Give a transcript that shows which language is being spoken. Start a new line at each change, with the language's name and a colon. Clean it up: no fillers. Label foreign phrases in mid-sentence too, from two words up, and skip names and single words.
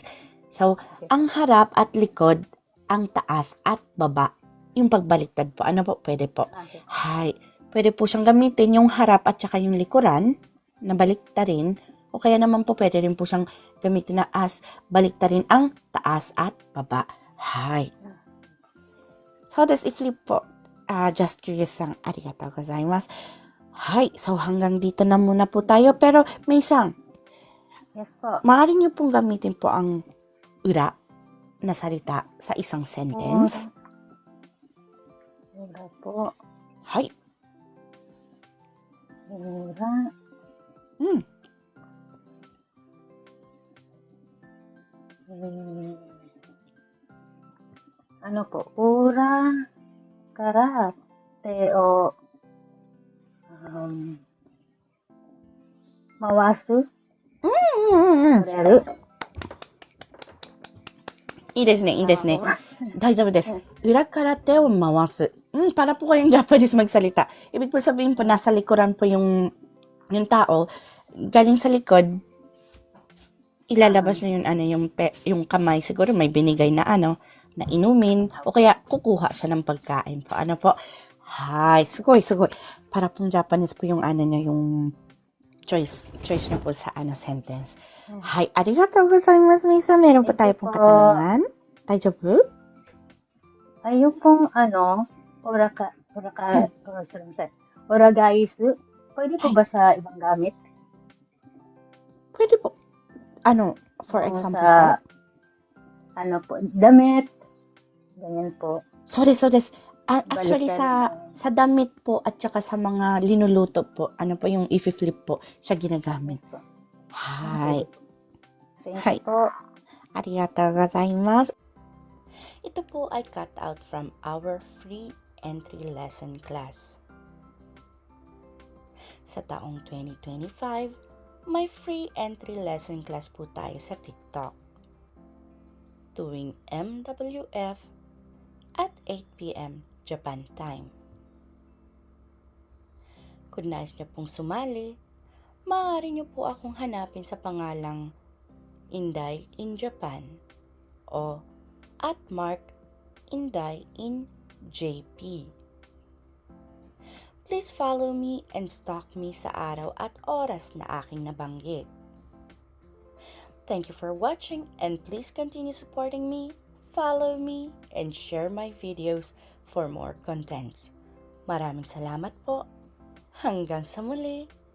Filipino: So, ang harap at likod, ang taas at baba. Yung pagbaliktad po, ano po, pwede po.
English: Okay.
Filipino: Hi, pwede po siyang gamitin yung harap at saka yung likuran, na baliktarin, o kaya naman po pwede rin po siyang gamitin na as baliktarin ang taas at baba.
English: Hi. So, this i-flip po. Just curious
Japanese: ang arigatou gozaimasu. Hi.
Filipino: So, hanggang dito na muna po tayo. Pero, may isang,
English: Yes po.
Filipino: maaari niyo pong gamitin po ang ura na salita sa isang sentence. Ura po.
Japanese: Hi. Ura. Hmm.
Filipino: Ano po? Ura.
Japanese: Karate o mawasu. Ureru. いいですね、いいですね。大丈夫です。裏から手を回す。
Filipino: Para po kayong Japanese magsalita. Ibig po sabihin po, nasa likuran po yung tao. Galing sa likod, ilalabas na yung kamay. Siguro may binigay na na inumin. O kaya kukuha siya ng pagkain po. Ano po?
Japanese: Hi, sugoi, sugoi.
Filipino: Para pong Japanese po yung yung choice niyo po sa sentence.
Japanese: Hi, arigatou gozaimasu, Misa.
Filipino: Meron po tayo pong katanungan. Daijoubu? Ayun pong oragaisu. Pwede po ba sa ibang gamit? Pwede po. For O
English: example
Filipino: sa, po? damit. Ganyan po.
Japanese: So des. Actually,
Filipino: Baliktad. sa damit po at saka sa mga linuluto po, yung i-flip po, siya ginagamit.
Japanese: Hi. Hi.
English: Thank you po.
Japanese: Arigatou gozaimasu.
Filipino: Ito po ay
English: cut out from our free entry lesson class.
Filipino: Sa taong 2025, may
English: free entry lesson class
Filipino: po tayo sa TikTok. Tuwing MWF at 8 p.m.
English: Japan time.
Filipino: Kung nais niyo pong sumali, maaari niyo po akong hanapin sa pangalang Inday in Japan o at Mark Inday in JP.
English: Please follow me and stalk me
Filipino: sa araw at oras na aking nabanggit.
English: Thank you for watching and please continue supporting me, follow me, and share my videos for more contents.
Filipino: Maraming salamat po. Hanggang sa muli.